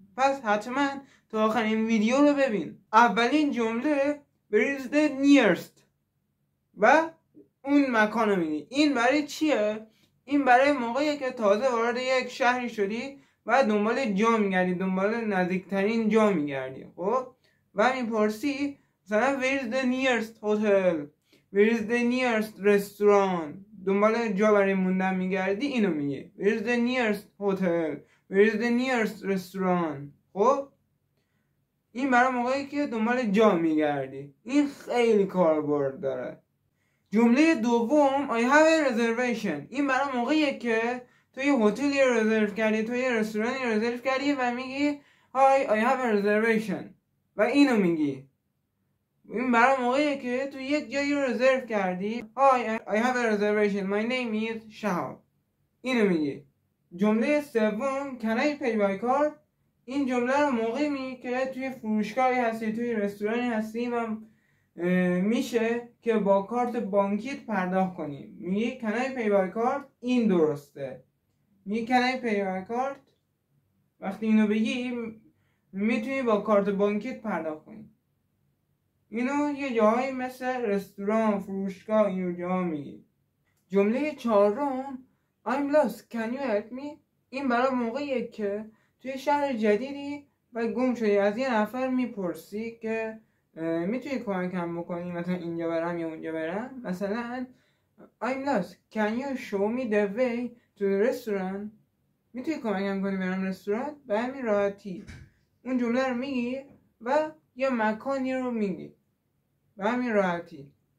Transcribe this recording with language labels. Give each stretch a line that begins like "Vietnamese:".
Persian: پس حتما تا آخر این ویدیو رو ببین. اولین جمله
English: where is the nearest
Persian: و اون مکان رو میگی. این برای چیه؟ این برای موقعیه که تازه وارد یک شهری شدی و دنبال جا میگردی، دنبال نزدیکترین جا میگردی. خب و میپرسی مثلا
English: where is the nearest hotel, where is the nearest restaurant.
Persian: دنبال جا برای موندن میگردی، اینو میگی
English: where is the nearest hotel, where is the nearest restaurant.
Persian: خب این برای موقعی که دنبال جا میگردی. این خیلی کاربرد داره. جمله دوم
English: I have a reservation.
Persian: این برای موقعیه که تو یه هتلی رزرو کردی، تو یه رستورانی رزرو کردی و میگی
English: Hi, I have a reservation
Persian: و اینو میگی. این برای موقعیه که تو یک جایی رو رزرو کردی
English: Hi, I have a reservation, my name is
Persian: شهاب. اینو میگی. جمله سوم
English: Can I pay by card.
Persian: این جمله رو موقعی میگی که توی فروشگاهی هستی، توی رستورانی هستی و میشه که با کارت بانکیت پرداخت کنی. میگی
English: Can I pay by card.
Persian: این درسته. میگی
English: Can I pay by card.
Persian: وقتی اینو بگی میتونی با کارت بانکیت پرداخت کنی. اینو یه جاهایی مثل رستوران، فروشگاه، اینو جاها میگی. جمله چهارم
English: I'm lost, can you help me.
Persian: این برای موقعیه که توی شهر جدیدی و گم شدی، از یه نفر میپرسی که میتونی کمکم بکنی، مثلا اینجا برم یا اونجا برم. مثلا
English: I'm lost, can you show me the way to the restaurant.
Persian: میتونی کمکم کنی برم رستوران. به همین راحتی اون جمله رو میگی و یه مکانی رو میگی. به همین راحتی.